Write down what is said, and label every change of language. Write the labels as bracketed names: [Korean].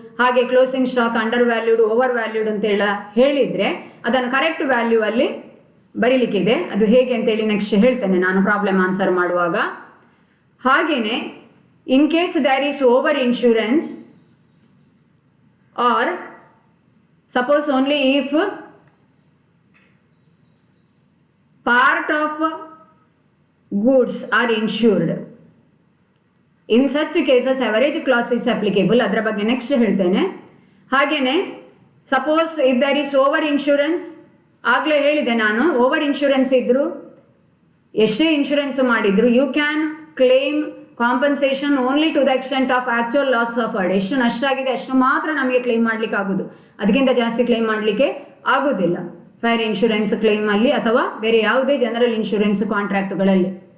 [Kannada] ಹಾಗೆ closing stock under valued, over valued ಅಂತ ಹೇಳಿದ್ರೆ ಅದನ್ನು ಕರೆಕ್ಟ್ ವ್ಯಾಲ್ಯೂ ಅಲ್ಲಿ ಬರೀಲಿಕ್ಕಿದೆ. ಅದು ಹೇಗೆ ಅಂತೇಳಿ ನೆಕ್ಸ್ಟ್ ಹೇಳ್ತೇನೆ ನಾನು ಪ್ರಾಬ್ಲಮ್ ಆನ್ಸರ್ ಮಾಡುವಾಗ. ಹಾಗೇನೆ, [English] In case there is over insurance or Suppose only if part of goods are insured. In such cases average clause is applicable. [Kannada] ಅದರ ಬಗ್ಗೆ ನೆಕ್ಸ್ಟ್ ಹೇಳ್ತೇನೆ. [English] ಹಾಗೆಯೇ suppose if there is over insurance, [Kannada] ಆಗಲೇ ಹೇಳಿದೆ ನಾನು, [English] over insurance [Kannada] ಇದ್ದರೂ ಎಷ್ಟೇ insurance ಮಾಡಿದ್ರು [English] You can claim compensation only to the extent of actual loss suffered. [Kannada] ಎಷ್ಟು ನಷ್ಟ ಆಗಿದೆ ಅಷ್ಟು ಮಾತ್ರ ನಮಗೆ ಕ್ಲೇಮ್ ಮಾಡಲಿಕ್ಕೆ ಆಗೋದು, ಅದಕ್ಕಿಂತ ಜಾಸ್ತಿ ಕ್ಲೇಮ್ ಮಾಡಲಿಕ್ಕೆ ಆಗೋದಿಲ್ಲ ಫೈರ್ ಇನ್ಶೂರೆನ್ಸ್ ಕ್ಲೇಮಲ್ಲಿ ಅಥವಾ ಬೇರೆ ಯಾವುದೇ ಜನರಲ್ ಇನ್ಶೂರೆನ್ಸ್ ಕಾಂಟ್ರಾಕ್ಟ್ಗಳಲ್ಲಿ.